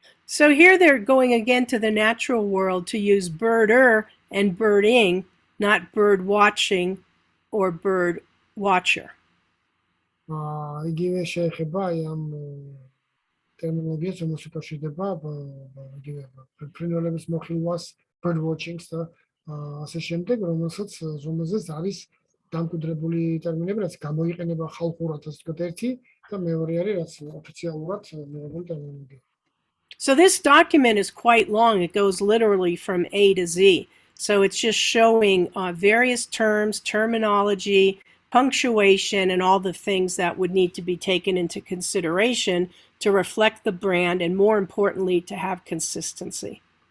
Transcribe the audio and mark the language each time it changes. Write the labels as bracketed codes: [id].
[en] So here they're going again to the natural world to use birder and birding, not bird watching or bird watcher. [ka] იგივე შეეხება ამ ტერმინოლოგიას, რომელიც უკავშირდება იგივე ფრინველების მოხილვას, bird watching-ს და ასე შემდეგ, რომელზეც არის დამკვიდრებული ტერმინები, რაც გამოიყენება ხალხურად, ასე ვთქვათ, ერთი და მეორე არის რაც ოფიციალურად მიღებული ტერმინები. [en] So this document is quite long. It goes literally from A to Z. So it's just showing various terms, terminology, punctuation, and all the things that would need to be taken into consideration to reflect the brand and, more importantly, to have consistency.